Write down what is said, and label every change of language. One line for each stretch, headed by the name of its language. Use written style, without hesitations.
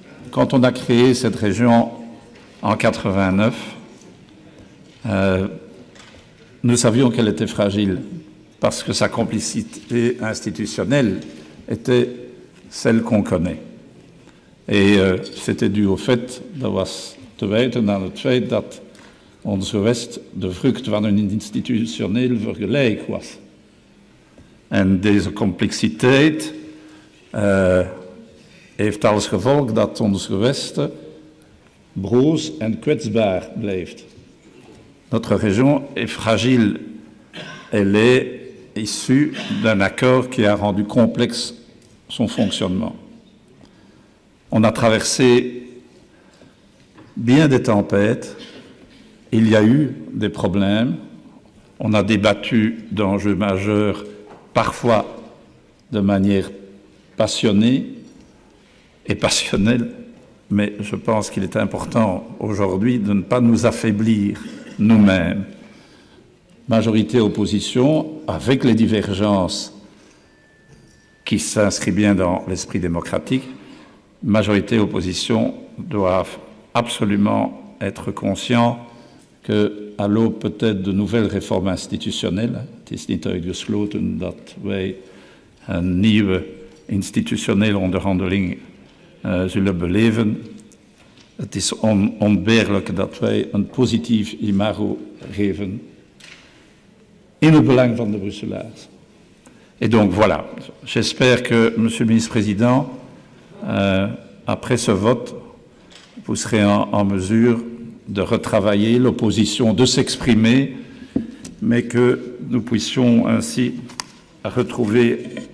French: Quand on a créé cette région en 89, nous savions qu'elle était fragile parce que sa complicité institutionnelle était celle qu'on connaît. Et c'était dû au fait,
Dutch: dat was te wijten aan het feit dat onze West de vrucht van een institutioneel vergelijk was. En deze complexiteit heeft als gevolg dat onze Westen broos en kwetsbaar blijft.
French: Notre région est fragile. Elle est issue d'un accord qui a rendu complexe son fonctionnement. On a traversé bien des tempêtes, il y a eu des problèmes, on a débattu d'enjeux majeurs, parfois de manière passionnée et passionnelle, mais je pense qu'il est important aujourd'hui de ne pas nous affaiblir nous-mêmes. Majorité-opposition, avec les divergences qui s'inscrivent bien dans l'esprit démocratique, majorité-opposition doivent absolument être conscients qu'à l'aube peut-être de nouvelles réformes institutionnelles,
Dutch: het is niet uitgesloten dat wij een nieuwe institutionele onderhandeling zullen beleven. Het is onontbeerlijk dat wij een positief imago geven in het belang van de Brusselaars.
French: Et donc voilà, j'espère que, Monsieur le Ministre-Président, après ce vote, vous serez en mesure de retravailler l'opposition, de s'exprimer, mais que nous puissions ainsi retrouver